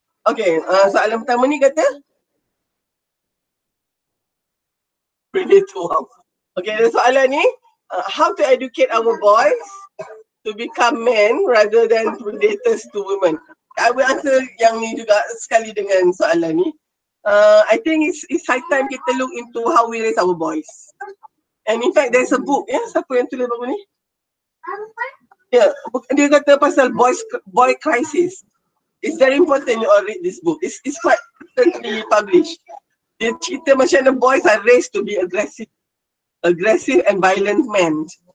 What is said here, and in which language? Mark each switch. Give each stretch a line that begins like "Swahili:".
Malay: Okay, soalan pertama ni kata predator.
English: Okay,
Malay: soalan ni,
English: how to educate our boys to become men rather than predators to women. I will answer
Malay: yang ni juga sekali dengan soalan ni.
English: I think it's high time kita look into how we raise our boys. And in fact, there's a book,
Malay: siapa yang tulis buku ni? Dia kata pasal
English: boy crisis. It's very important you all read this book. It's quite recently published.
Malay: Dia cerita macam mana
English: boys are raised to be aggressive and violent men.